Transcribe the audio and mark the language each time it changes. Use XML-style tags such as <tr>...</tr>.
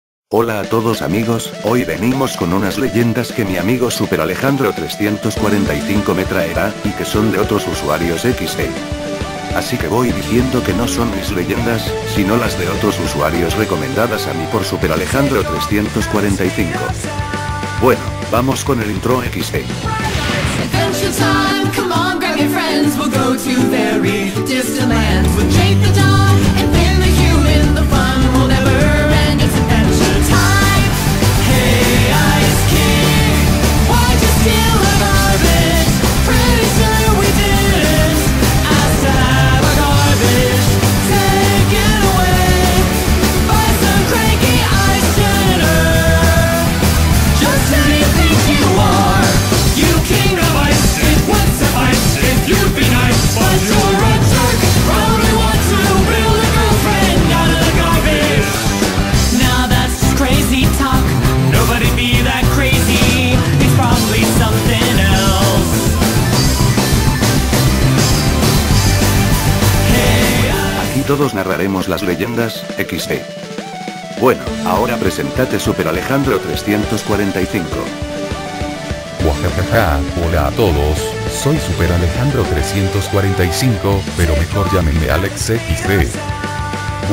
<es>Hola a todos amigos, hoy venimos con unas leyendas que mi amigo Super Alejandro 345 me traerá, y que son de otros usuarios XD. Así que voy diciendo que no son mis leyendas, sino las de otros usuarios recomendadas a mí por Super Alejandro 345. Bueno, vamos con el intro XD.</es> <en>Adventure time, come on, grab your friends. We'll go to very distant lands with Jake the dog and Finn the human. The fun will never end. It's adventure time. Hey, Ice King, why'd you steal our garbage? Pretty sure we didn't ask to have our garbage taken away by some cranky ice janitor. Just who do you think you are? You king of ice, it would suffice if you'd be nice, but you're a jerk. Probably want to build a girlfriend out of the garbage. Now that's just crazy talk. Nobody be that crazy. It's probably something else. Hey,</en> <es>Aquí todos narraremos las leyendas, XD. Bueno, ahora presentate Super Alejandro 345. Guajajaja, hola a todos, soy Super Alejandro 345, pero mejor llámenme Alex XD.</es>